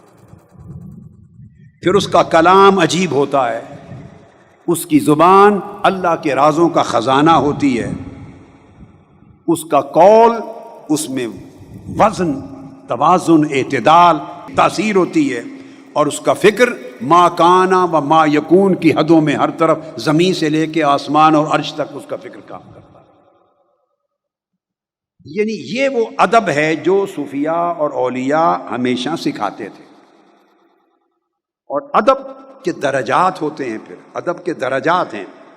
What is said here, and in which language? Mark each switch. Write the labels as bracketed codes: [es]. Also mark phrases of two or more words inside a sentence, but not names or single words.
[ur] پھر اس کا کلام عجیب ہوتا ہے، اس کی زبان اللہ کے رازوں کا خزانہ ہوتی ہے، اس کا قول، اس میں وزن، توازن، اعتدال، تاثیر ہوتی ہے، اور اس کا فکر [ar] ما کانا و ما یکون [ur] کی حدوں میں ہر طرف زمین سے لے کے آسمان اور عرش تک اس کا فکر کام کرتا ہے۔ یعنی یہ وہ ادب ہے جو صوفیاء اور اولیاء ہمیشہ سکھاتے تھے۔ اور ادب کے درجات ہوتے ہیں، پھر ادب کے درجات ہیں۔